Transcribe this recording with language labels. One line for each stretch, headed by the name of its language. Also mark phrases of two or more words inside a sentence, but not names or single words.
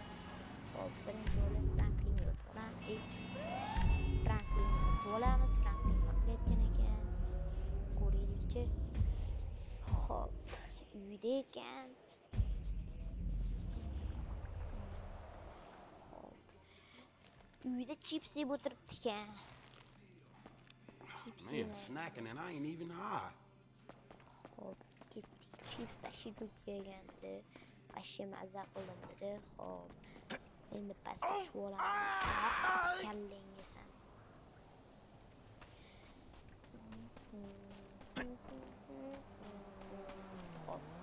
Uzbek: Xo'p, birinchi o'lim Franklin bo'lamiz. Franklin qilayotgan ekan. Ko'raylikchi. Xo'p, uyda ekan. Xo'p. Uyda chips yeb o'tiribdi ekan.
English: Man, snacking and I ain't even high.
Uzbek: Xo'p, ketdik. Chips tashib kelgandi. Ashya mazza qildim dedi. Xo'p. Endi pastga tushib olamiz. Kallangasan. Xo'p.